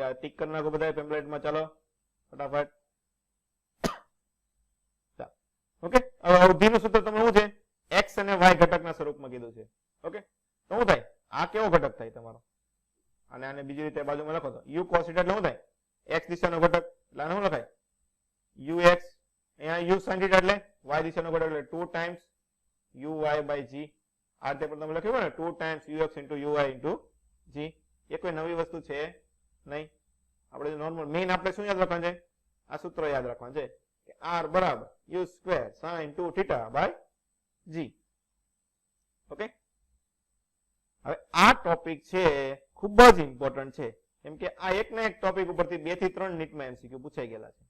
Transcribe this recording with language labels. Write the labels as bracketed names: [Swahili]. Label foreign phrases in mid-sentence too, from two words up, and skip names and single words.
[Gujarati] આ ટીક કરી નાખો બધા પેમ્પલેટમાં. ચાલો ફટાફટ. ઓકે, હવે અવધિનું સૂત્ર તમને શું છે? x અને y ઘટકના સ્વરૂપમાં કીધું છે. ઓકે, તો શું થાય? આ કેવો ઘટક થાય તમારો? અને આને બીજી રીતે બાજુમાં લખો તો u cos θ એટલે શું થાય? x દિશાનો ઘટક. એટલે આને શું લખાય? ux. અહીંયા u sin θ એટલે y દિશાનો ઘટક, એટલે 2 times uy by g. આ રીતે પણ તમે લખ્યું ને 2 times ux into uy into g. એ કોઈ નવી વસ્તુ છે નહીં. આપણે નોર્મલ મેઇન આપણે શું યાદ રાખવાનું છે? આ સૂત્ર યાદ રાખવાનું છે કે r બરાબર u સ્ક્વેર sin 2θ by g. ઓકે, હવે આ ટોપિક છે ખૂબ જ ઇમ્પોર્ટન્ટ છે, કેમ કે આ એક ના એક ટોપિક ઉપરથી 2 થી 3 નીટમાં એમસીક્યુ પૂછાઈ ગયેલા છે.